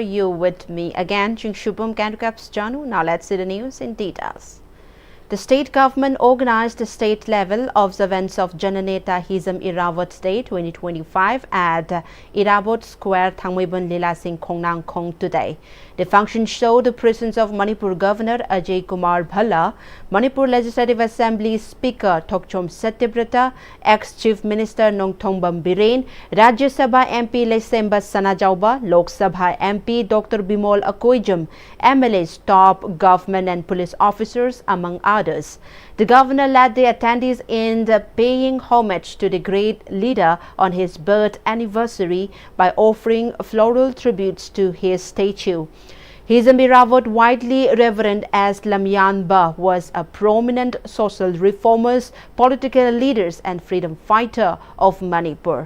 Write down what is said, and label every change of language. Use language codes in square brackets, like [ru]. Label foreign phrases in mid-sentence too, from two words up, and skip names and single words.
[en] You with me again, Jing Shubham Kandukaps Janu. Now let's see the news in details. The state government organized the state-level observance of Jananeta Hizam Irawat Day 2025 at Irawat Square, Thangmaiban Lila Singh Khongnang Khong today. The function showed the presence of Manipur Governor Ajay Kumar Bhalla, Manipur Legislative Assembly Speaker Thokchom Satyabrata, ex-Chief Minister Nongthongbam Biren, Rajya Sabha MP Lesemba Sanajauba, Lok Sabha MP Dr. Bimol Akoijam, MLAs, top government and police officers, among others. The governor led the attendees in paying homage to the great leader on his birth anniversary by offering floral tributes to his statue. Hizam Irawat, widely revered as Lamyanba, was a prominent social reformer, political leader and freedom fighter of Manipur.